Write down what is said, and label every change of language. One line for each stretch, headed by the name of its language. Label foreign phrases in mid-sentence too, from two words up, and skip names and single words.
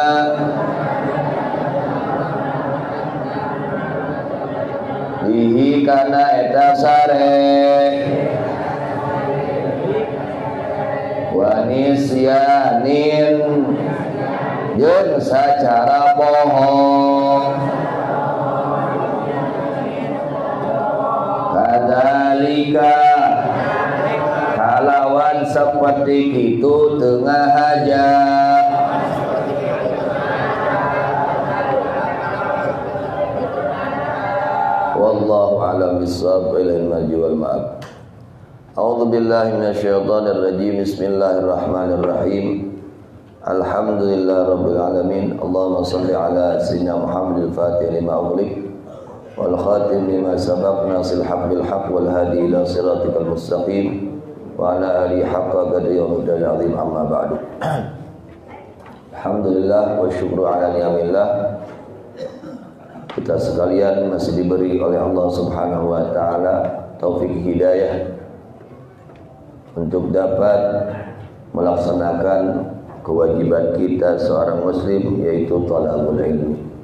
Sundanese: bihi kana eta sare
Arabic: ونسيان
Sundanese: jeung sacara bohong kadzalika
Indonesian: seperti itu
Sundanese: tengah hajat.
Arabic: والله أعلم بالصواب. إلى المرجع والمآب. أعوذ بالله من الشيطان الرجيم. بسم الله الرحمن الرحيم الحمد لله رب العالمين. اللهم صل على سيدنا محمد الفاتح لما أغلق والخاتم لما سبق ناصر الحق بالحق والهادي إلى صراطك المستقيم وعلى آله حق قدره ومقداره العظيم أما بعد. الحمد لله والشكر على نعم الله.
Indonesian: Kita sekalian masih diberi oleh Allah
Arabic: سبحانه وتعالى
Indonesian: taufik hidayah untuk dapat melaksanakan kewajiban kita seorang muslim, yaitu
Arabic: طلب العلم.